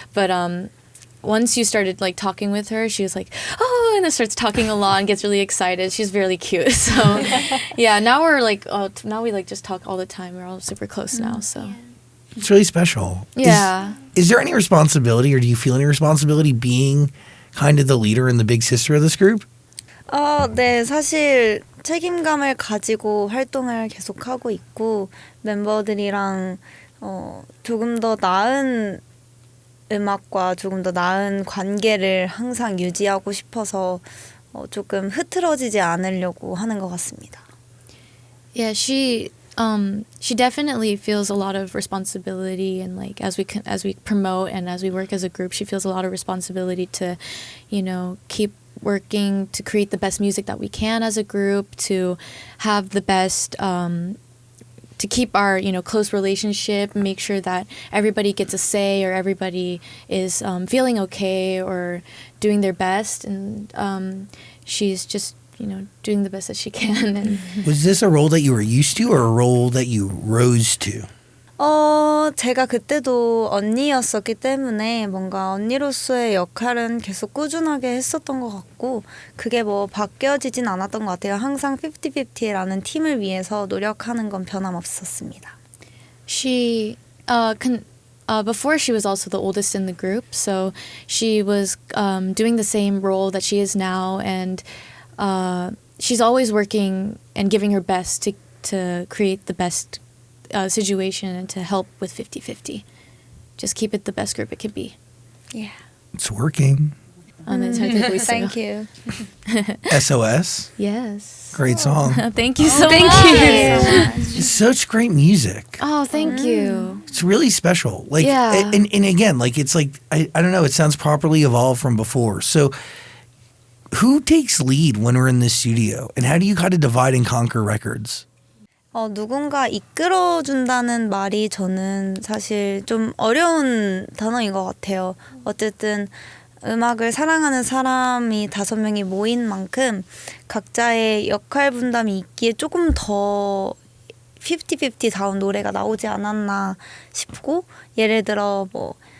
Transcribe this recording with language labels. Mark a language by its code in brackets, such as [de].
[en] But once you started like talking with her, she was like, oh, and then starts talking a lot and gets really excited. She's really cute. So yeah, now we're like, now we like just talk all the time. We're all super close now. So It's really special. yeah. Is there any responsibility, or do you feel any responsibility being kind of the leader and the big sister of this group? [ko] 네, 사실 책임감을 가지고 활동을 계속하고 있고 멤버들이랑 조금 더 나은 음악과 조금 더 나은 관계를 항상 유지하고 싶어서 조금 흐트러지지 않으려고 하는 것 같습니다. [en] Yeah, she definitely feels a lot of responsibility, and like as we promote and as we work as a group, she feels a lot of responsibility to, you know, keep working to create the best music that we can as a group, to have the best to keep our, you know, close relationship, make sure that everybody gets a say or everybody is feeling okay or doing their best, and she's just, you know, doing the best that she can. And Was this a role that you were used to, or a role that you rose to? [ko] 제가 그때도 언니였었기 때문에 뭔가 언니로서의 역할은 계속 꾸준하게 했었던 것 같고 그게 뭐 바뀌어지진 않았던 것 같아요. 항상 50-50라는 팀을 위해서 노력하는 건 변함없었습니다. [en] she before she was also the oldest in the group, so she was doing the same role that she is now, and she's always working and giving her best to create the best situation and to help with 50-50. Just keep it the best group it can be. Yeah. It's working. [ko] 네, 잘 되고 있어요. [en] Thank you. SOS. Yes. Great song. Thank you so thank much. It's such great music. Oh, thank you. It's really special. Like, Yeah. and again, like it's like I don't know. It sounds properly evolved from before. So, who takes lead when we're in this studio, and how do you kind of divide and conquer records? [ko] 누군가 이끌어준다는 말이 저는 사실 좀 어려운 단어인 것 같아요. 어쨌든 음악을 사랑하는 사람이 5명이 모인 만큼 각자의 역할 분담이 있기에 조금 더 50-50다운 노래가 나오지 않았나 싶고, 예를 들어 뭐